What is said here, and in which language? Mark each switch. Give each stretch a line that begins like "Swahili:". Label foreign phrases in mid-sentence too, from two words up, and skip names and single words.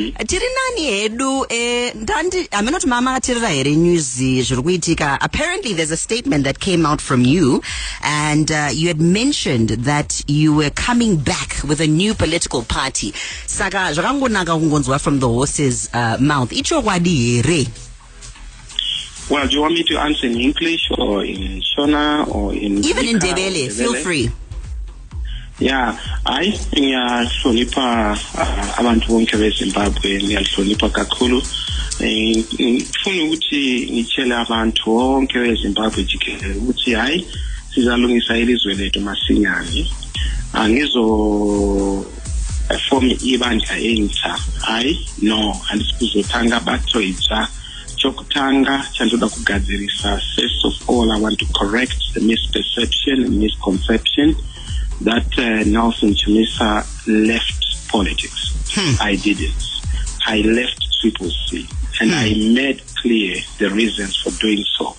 English: Apparently there's a statement that came out from you, and you had mentioned that you were coming back with a new political party. Saga from the horse's mouth. Well, do you want me to answer in English or in Shona or in even in Ndebele? Feel free. Yeah, I think
North Ndebele: hlonipha abantu bonke beZimbabwe, ngiyahlonipha kakhulu. Ngifuna ukuthi ngitshele abantu bonke beZimbabwe jikelele ukuthi hayi sizalungisa ilizwe lethu masinyane. Angizo form ibandla entsha. Hayi no, andisikuzothanga bathoyitsha.
English: First of all, I want to correct the misperception and misconception that Nelson Chamisa left politics. I didn't. I left Triple C, and I made clear the reasons for doing so.